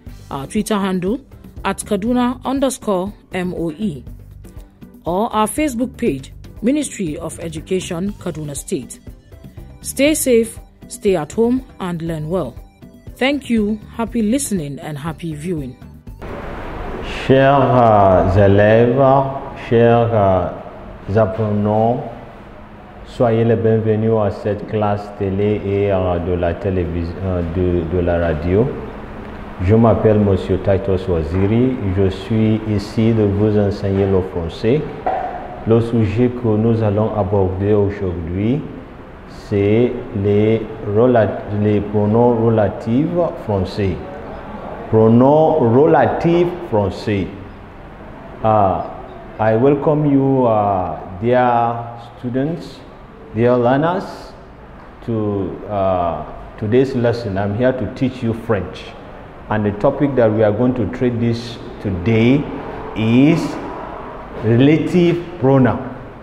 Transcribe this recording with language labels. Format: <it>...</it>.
<en>Our Twitter handle @Kaduna_MOE. Or our Facebook page, Ministry of Education, Kaduna State. Stay safe, stay at home, and learn well. Thank you, happy listening and happy viewing.</en> <fr>Chers élèves, chers apprenants, soyez les bienvenus à cette classe télé et de la télévision, de la radio. Je m'appelle Monsieur Titus Waziri, je suis ici de vous enseigner le français. Le sujet que nous allons aborder aujourd'hui, c'est les pronoms relatifs français. Pronoms relatifs français.</fr> <en>I welcome you, dear students, dear learners, to today's lesson. I'm here to teach you French. And the topic that we are going to treat this today is relative pronoun.</en>